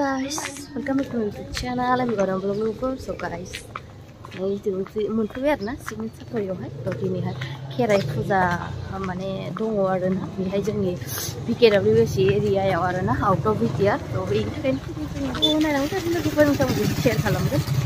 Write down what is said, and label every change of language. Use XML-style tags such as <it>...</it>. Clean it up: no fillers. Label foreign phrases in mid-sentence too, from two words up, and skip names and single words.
<en>guys, welcome back to my YouTube channel. I'm gonna vlog over. So guys,</en> <brx>ini मोनफैबाय आरोना सिगनेसारफोरावहाय थ' दिनैहाय खेराइ फुजा माने दङ आरोना बेहाय जोंनि BKWC एरियायाव आरोना</brx> <en>out of BTR</en> <brx>थ' बेनि थाखायनो जों नायनांगौ जादों लोगोफोरजों जों शेयार खालामगोन</brx>